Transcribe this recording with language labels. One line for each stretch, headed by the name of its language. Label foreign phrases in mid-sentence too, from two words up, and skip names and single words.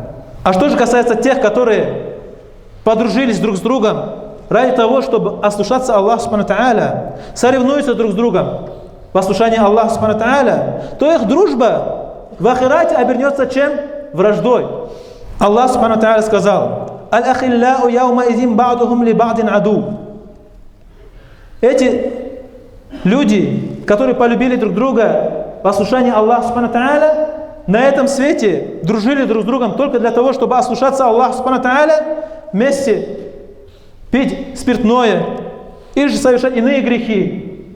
Russian: А что же касается тех, которые подружились друг с другом ради того, чтобы ослушаться Аллаха
Arabic: سبحانه وتعالى,
Russian: соревнуются друг с другом в ослушании Аллаха
Arabic: سبحانه وتعالى,
Russian: то их дружба в ахирате обернется чем? Враждой. Аллах
Arabic: سبحانه وتعالى
Russian: сказал:
Arabic: «الأخلاء يومئذ بعضهم لبعض عدو».
Russian: Эти люди, которые полюбили друг друга в ослушании Аллаха
Arabic: سبحانه وتعالى,
Russian: на этом свете дружили друг с другом только для того, чтобы ослушаться Аллаха
Arabic: سبحانه وتعالى,
Russian: вместе пить спиртное или же совершать иные грехи.